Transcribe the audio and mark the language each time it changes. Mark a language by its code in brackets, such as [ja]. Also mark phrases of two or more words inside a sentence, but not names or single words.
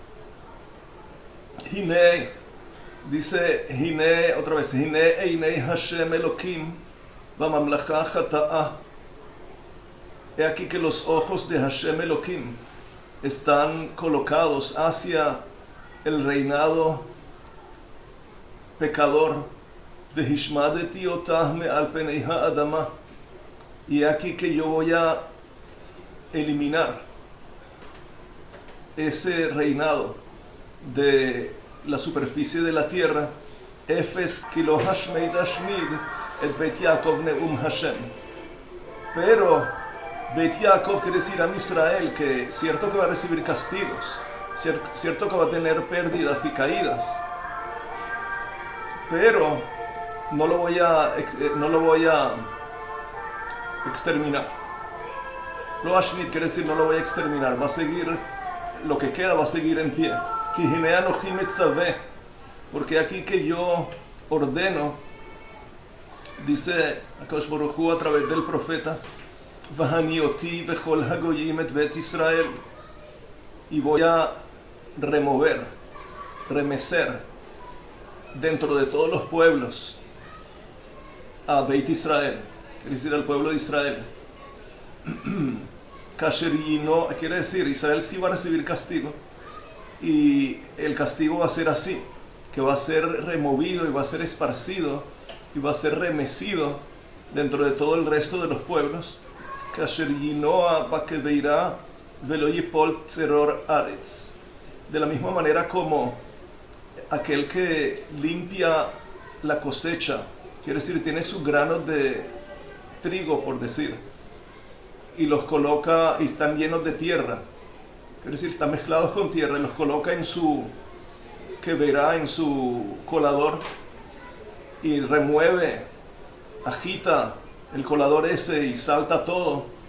[es] Hine, dice Hine, otra vez, [he] Hine einei Hashem Elokim v'mamlacha chata'ah. [es] He aquí que los ojos de Hashem Elokim están colocados hacia el reinado pecador. [he] Vehishmadeti otah me'al penei ha'adama. [es] Y aquí que yo voy a eliminar ese reinado de la superficie de la tierra. [he] Efes kilo hashmeid ashmid et Beit Yaakov neum Hashem. [es] Pero Beit Yaakov quiere decir a Israel, que cierto que va a recibir castigos, cierto que va a tener pérdidas y caídas, pero no lo voy a exterminar. [he] Lo Ashmid [es] quiere decir no lo voy a exterminar, va a seguir, lo que queda va a seguir en pie. Porque aquí que yo ordeno, dice [he] Akadosh Baruj Hu [es] a través del profeta, [he] Vahanioti vechol hagoyim et bet Israel, [es] y voy a remecer dentro de todos los pueblos a Beit Israel, quiere decir al pueblo de Israel. [he] Kasher yino, [es] quiere decir Israel sí va a recibir castigo, y el castigo va a ser así, que va a ser removido y va a ser esparcido y va a ser remecido dentro de todo el resto de los pueblos. [he] Kasher yinoa bakeveira velo yipol tzeror aretz. [es] De la misma manera como aquel que limpia la cosecha, quiere decir tiene sus granos de trigo, por decir, y los coloca y están llenos de tierra, quiere decir están mezclados con tierra, y los coloca en su queverá, en su colador, y remueve, agita el colador ese y salta todo.